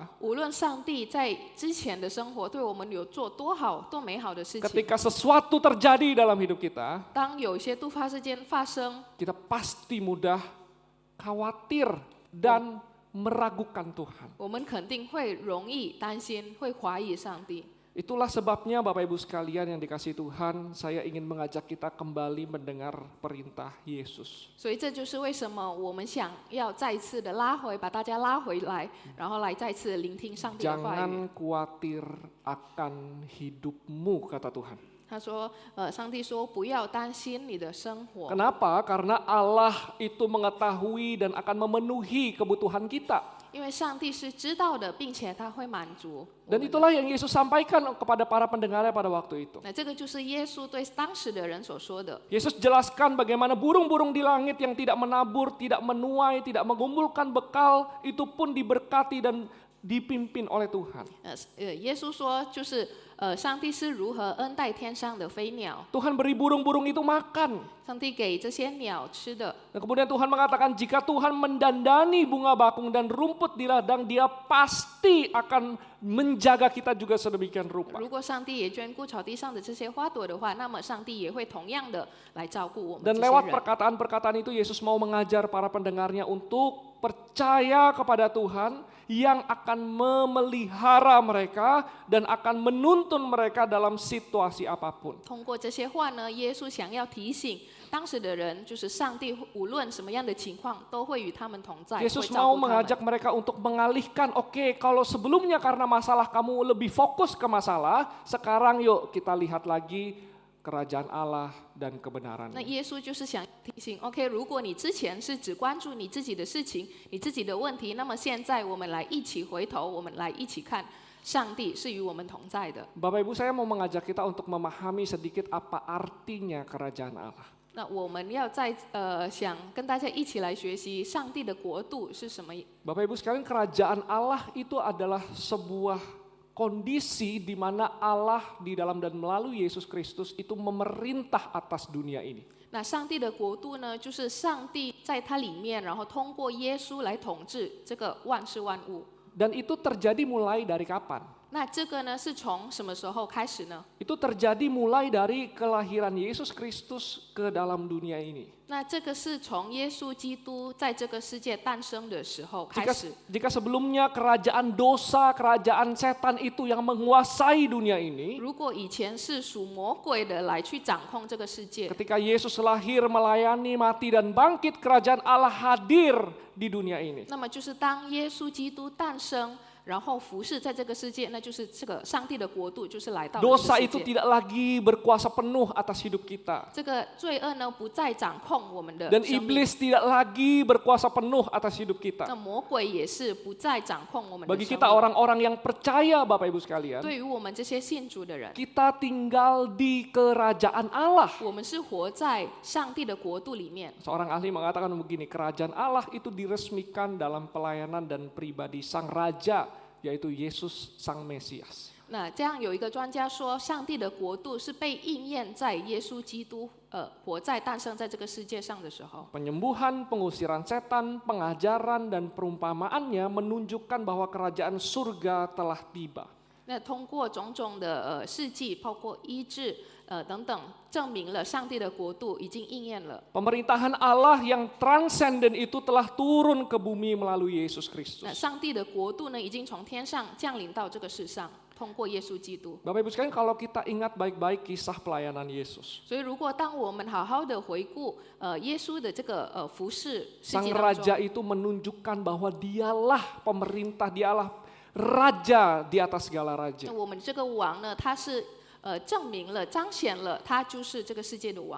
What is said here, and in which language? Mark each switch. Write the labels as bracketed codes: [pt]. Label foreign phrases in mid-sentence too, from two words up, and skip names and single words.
[zh] 无论上帝在之前的生活对我们有做多好、多美好的事情， [id] ketika sesuatu terjadi dalam hidup kita, [zh] 当有一些突发事件发生， [id] kita pasti mudah khawatir dan meragukan Tuhan. [zh] 我们肯定会容易担心，会怀疑上帝。 [id] Itulah sebabnya Bapak Ibu sekalian yang dikasihi Tuhan, saya ingin mengajak kita kembali mendengar perintah Yesus. [zh] 所以这就是为什么我们想要再一次的把大家拉回来，然后来再次聆听上帝的话语。 [id] Jangan khawatir akan hidupmu, kata Tuhan. [zh] 他说，上帝说不要担心你的生活。 [id] Kenapa? Karena Allah itu mengetahui dan akan memenuhi kebutuhan kita. [zh] 因为上帝是知道的，并且他会满足我 [id] Dan [zh] 们的。 [id] itulah yang Yesus sampaikan kepada para pendengarnya pada waktu itu. [zh] 那这个就是耶稣对当时的人所说的。 [id] Yesus jelaskan bagaimana burung-burung di langit yang tidak menabur, tidak menuai, tidak mengumpulkan bekal, itu pun diberkati dan dipimpin oleh Tuhan. [zh] 耶稣说，就是上帝是如何恩待天上的飞鸟， [id] Tuhan beri burung-burung itu makan. [zh] 上帝给这些鸟吃的。 [id] Dan kemudian Tuhan mengatakan jika Tuhan mendandani bunga bakung dan rumput di ladang, Dia pasti akan menjaga kita juga sedemikian rupa. [zh] 如果上帝也眷顾草地上的这些花朵的话，那么上帝也会同样的来照顾我们这 [id] Dan [zh] 些 [id] lewat [zh] 人。 [id] perkataan-perkataan itu Yesus mau mengajar para pendengarnya untuk percaya kepada Tuhan yang akan memelihara mereka dan akan menuntun mereka dalam situasi apapun. [zh] 通过这些话呢，耶稣想要提醒当时的人，就是上帝无论什么样的情况，都会与他们同在，会 [id] Yesus [zh] 照 [id] mau [zh] 顾他们。 [id] mengajak mereka untuk mengalihkan, oke, kalau sebelumnya karena masalah kamu lebih fokus ke masalah, sekarang yuk kita lihat lagi kerajaan Allah dan [zh] 那 [id] kebenarannya. [zh] 耶稣就是想提醒，OK， 如果你之前是只关注你自己的事情、你自己的问题，那么现在我们来一起回头，我们来一起看上帝是与我们同在的。 [id] Bapak Ibu, saya mau mengajak kita untuk memahami sedikit apa artinya kerajaan Allah. [zh] 那我们要想跟大家一起来学习上帝的国度是什么。 [id] Bapak Ibu sekalian, kerajaan Allah itu adalah sebuah kondisi di mana Allah di dalam dan melalui Yesus Kristus itu memerintah atas dunia ini. [zh] 那上帝的国度呢，就是上帝在它里面，然后通过耶稣来统治这个万事万物。 [id] Dan itu terjadi mulai dari kapan? [zh] 那这个呢，是从什么时候开始呢？ [id] Itu terjadi mulai dari kelahiran Yesus Kristus ke dalam dunia ini. [zh] 那这个是从耶稣基督在这个世界诞生的时候开 [id] Jika, [zh] 始。 [id] jika sebelumnya kerajaan dosa, kerajaan setan itu yang menguasai dunia ini, [zh] 如果以前是属魔鬼的来去掌控这个世界， [id] ketika Yesus lahir, melayani, mati, dan bangkit, kerajaan Allah hadir di dunia ini. [zh] 那么就是当耶稣基督诞生，然后服侍在这个世界，那就是这个上帝的国度就是来到了这 [id] Dosa [zh] 个 [id] itu [zh] 世界。 [id] tidak lagi berkuasa penuh atas hidup kita. [zh] 这个罪恶呢，不再掌控我们的 [id] Dan [zh] 生命。 [id] iblis tidak lagi berkuasa penuh atas hidup kita. [zh] 那魔鬼也是不再掌控我们的 [id] Bagi [zh] 生 [id] kita [zh] 命。 [id] orang-orang yang percaya, Bapak Ibu sekalian, [zh] 对于我们这些信主的人， [id] kita tinggal di kerajaan Allah. [zh] 我们是活在上帝的国度里面。 [id] Seorang ahli mengatakan begini, kerajaan Allah itu diresmikan dalam pelayanan dan pribadi Sang Raja, yaitu Yesus Sang Mesias. [zh] 那这样有一个专家说，上帝的国度是被应验在耶稣基督活在诞生在这个世界上的时候。 [id] Penyembuhan, pengusiran setan, pengajaran, dan perumpamaannya menunjukkan bahwa kerajaan surga telah tiba. [zh] 那通过种种的事迹，包括医治等等，证明了上帝的国度已经应验了。 [id] Pemerintahan Allah yang transenden itu telah turun ke bumi melalui Yesus [zh] 那 [id] Kristus. [zh] 上帝的国度呢，已经从天上降临到这个世上，通过耶稣基督。 [id] Bapak Ibu sekalian, kalau kita ingat baik-baik kisah pelayanan Yesus, [zh] 所以，如果当我们好好的回顾耶稣的这个服侍事 [id] Sang [zh] 迹当 [id] Raja [zh] 中， [id] itu menunjukkan bahwa dialah pemerintah, dialah Raja di atas segala [zh] 那 [id] raja. [zh] 我们这个王呢，他是证明了、彰显了，他就是这个世界的王，